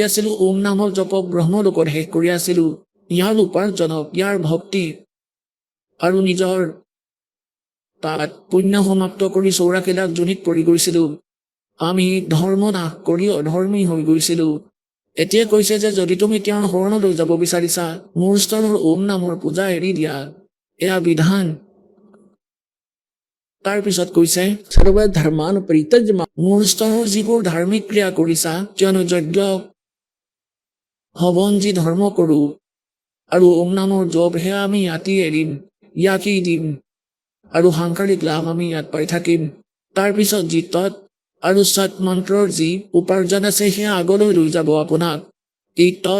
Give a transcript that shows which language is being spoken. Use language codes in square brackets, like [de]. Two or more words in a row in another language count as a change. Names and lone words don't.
[as] আছিলোঁ ওম নামৰ জপক ব্ৰহ্মলোকত শেষ কৰি আছিলোঁ ইয়াৰ উপাৰ্জনক ইয়াৰ ভক্তি আৰু নিজৰ তাত পুণ্য সমাপ্ত কৰি 84 লাখ যোনিত পৰি গৈছিলোঁ আমি ধৰ্ম নাশ কৰি অধৰ্মী হৈ গৈছিলোঁ এতিয়া কৈছে যে যদি তুমি তেওঁৰ শৰণলৈ যাব বিচাৰিছা মূল স্তৰৰ ওম নামৰ পূজা এৰি দিয়া এয়া বিধান তাৰ পিছত কৈছে [sa] सर्व धर्मान परित्यज [as] মূল স্তৰৰ যিবোৰ ধাৰ্মিক ক্ৰিয়া কৰিছা কিয়নো যজ্ঞ হৱন যি ধৰ্ম কৰোঁ আৰু ওম নামৰ জপ সেয়া আমি ইয়াতেই এৰিম ইয়াকেই দিম আৰু সাংসাৰিক লাভ আমি ইয়াত পাই থাকিম তাৰপিছত যি তৎ আৰু সৎ মন্ত্ৰৰ যি উপাৰ্জন আছে সেয়া আগলৈ লৈ যাব আপোনাক এই তৎ